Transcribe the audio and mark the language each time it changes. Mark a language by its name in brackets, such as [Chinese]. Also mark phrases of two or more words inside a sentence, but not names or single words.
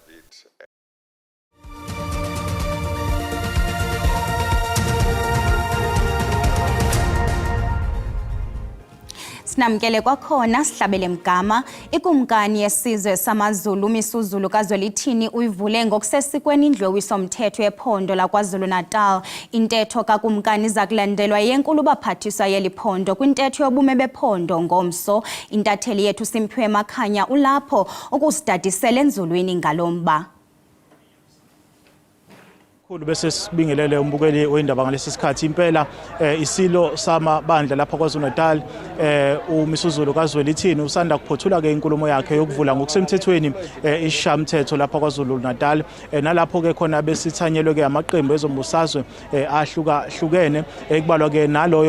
[Xhosa] Sinamkele kwakhona sihlabele mgama ikumkani yesizwe samaZulu Misuzulu kaZwelithini uyivule ngokusesikweni indlu yowiso-mthetho ephondo laKwaZulu-Natal. Intetho kakumkani zakulandelwa yenkulu baphathiswa yeliphondo kwintetho yobume bephondo ngomso. Intatheli yethu Simphiwe Makhanya ulapho ukusidadisela enzulwini ngalomba. [Zulu] Bese sibingelele umbukeli wendaba ngalesi sikhathi impela isilo samabandla lapha KwaZulu-Natal uMisuzulu kaZwelithini usanda kuphothula ke inkulumo yakhe yokuvula ngokusemthethweni ishamthetho lapha KwaZulu-Natal nalapho ke khona besithanyelwe ke amaqembu ezombusazwe ahlukahlukene ekubalwa ke naloyo